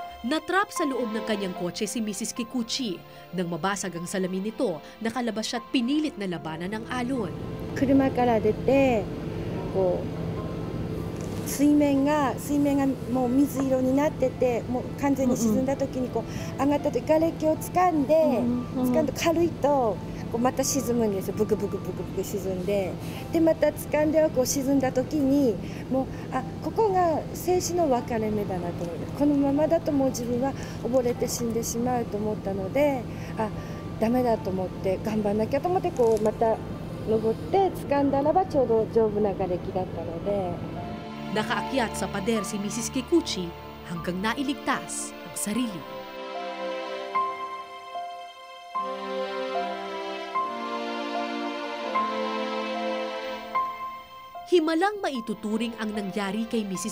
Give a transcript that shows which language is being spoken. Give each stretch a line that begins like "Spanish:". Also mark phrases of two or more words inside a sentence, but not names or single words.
Filipino: Natrap sa loob ng kanyang kotse si Mrs. Kikuchi. Nang mabasag ang salamin nito, nakalabas siya at pinilit na labanan ng alon.
Japanese: 車から出てこう水面がもう水色になってて、もう完全に沈んだ時にこう上がった時瓦礫を掴んで、軽いとこうまた沈むんですよ。ブクブクブクブク沈んで、でまた掴んではこう沈んだ時にもうここが生死の分かれ目だなと思います。このままだともう自分は溺れて死んでしまうと思ったので、ダメだと思って頑張んなきゃと思ってこうまた登って掴んだらばちょうど丈夫な瓦礫だったので。
Filipino: Nakaakyat sa pader si Mrs. Kikuchi hanggang nailigtas ang sarili. Himalang maituturing ang nangyari kay Mrs.